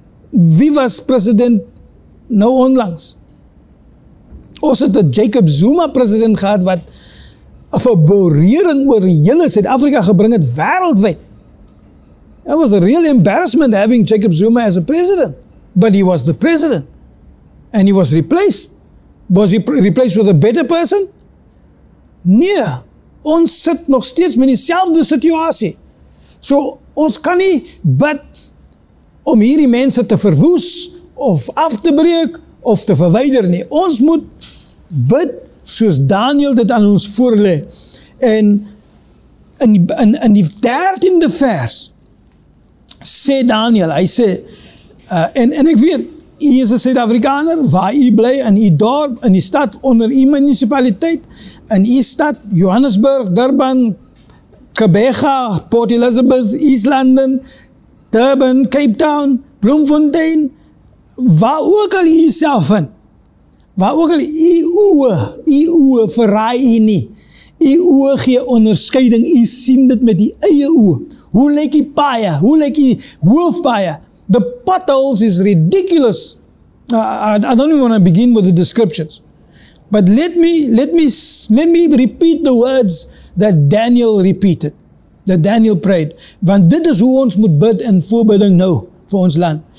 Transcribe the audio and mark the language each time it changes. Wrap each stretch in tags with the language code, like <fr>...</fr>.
<af>Wie was president nou onlangs? Ons het 'n Jacob Zuma president gehad wat 'n verborering oor hele Suid-Afrika gebring het wêreldwyd.</af> <en>It was a real embarrassment having Jacob Zuma as a president. But he was the president. And he was replaced. Was he replaced with a better person?</en> <af>Nee, ons sit nog steeds met dieselfde situasie. So, ons kan nie bid om hierdie mense te verwoes, of af te breek, of te verwyder nie. Ons moet bid soos Daniel dit aan ons voorlê. En in die 13de vers sê Daniel, hy sê, en ek weet, hy is 'n Suid-Afrikaner, waar hy bly, in die dorp, in die stad, onder die munisipaliteit, in die stad, Johannesburg, Durban, Gqeberha, Port Elizabeth, East London, Durban, Cape Town, Bloemfontein, waar ook al hy self in, waar ook al die oë verraai hy nie. Die oë gee onderskeiding, hy sien dit met die eie oë. Hoe lyk die paaie? Hoe lyk die hoofpaaie?</af> <en>The potholes is ridiculous. I don't even want to begin with the descriptions. But let me repeat the words that Daniel repeated, that Daniel prayed.</en> <af>Want dit is hoe ons moet bid en voorbidding nou vir ons land.</af>